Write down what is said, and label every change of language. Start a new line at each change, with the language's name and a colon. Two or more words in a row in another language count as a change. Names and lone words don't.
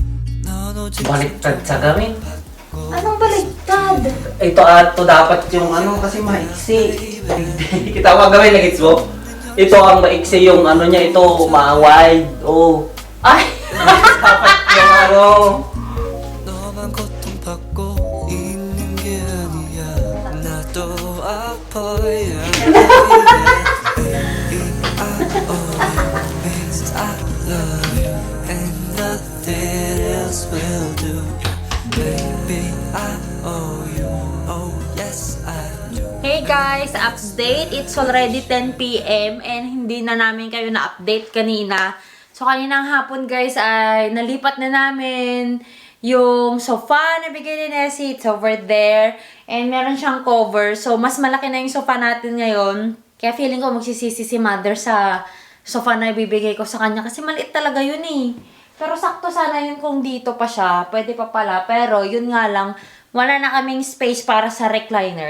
Korean: 넌 오직
Filipino: Baliktad sa gamit. Anong baligtad? Ito dapat yung kasi maiksi. Kita mo ang gawin na gits mo? Ito ang maiksi yung niya, ito ma-wide. Oh. Ay! Dapat yung
Korean: 너만 고통받고 있는 게 아니야 나도 아파야
English: Baby, I owe you means I love you and nothing else will do Baby, I owe you, oh yes I do Hey guys, update. It's already 10 PM and
Filipino: hindi na namin kayo na-update kanina. So, kaninang hapon guys ay nalipat na namin yung sofa na bigay ni Nessie.
English: It's over there. And
Filipino: meron siyang cover. So, mas malaki na yung sofa natin ngayon. Kaya feeling ko magsisisi si mother sa sofa na ibibigay ko sa kanya. Kasi maliit talaga yun eh. Pero sakto sana yun kung dito pa siya. Pwede pa pala. Pero yun nga lang, wala na kaming space para sa recliner.